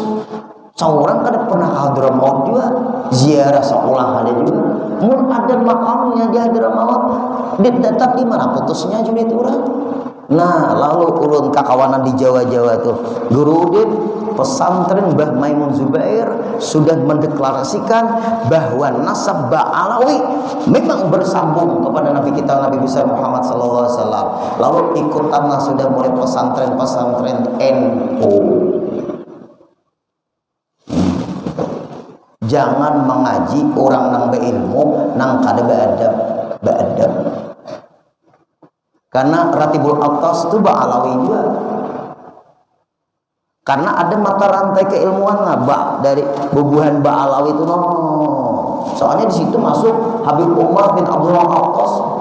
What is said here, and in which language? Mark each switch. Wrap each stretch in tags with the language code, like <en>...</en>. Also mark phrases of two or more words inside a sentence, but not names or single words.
<bjn>Seorang kada pernah Hadramaut juga, ziarah sekolah ada juga. Mun ada makamnya di Hadramaut, tetap di mana putusnya juga itu orang. Nah, lalu ulun kakawanan di Jawa-Jawa tuh, Guru Udin pesantren Mbah Maimun Zubair sudah mendeklarasikan bahwa nasab Ba'alawi memang bersambung kepada Nabi kita Nabi besar Muhammad</bjn> <ar>صلى الله عليه وسلم.</ar> <bjn>Lalu ikutanlah sudah mulai pesantren-pesantren NU. Jangan mengaji orang nang beilmu nang kada beadab.</bjn> <id>Karena Ratibul Atas itu Ba'alawi juga.</id> <bjn>Karena ada mata rantai keilmuan dari bubuhan Ba'alawi itu Soalnya di situ masuk Habib Umar bin Abdullah Atas.</bjn>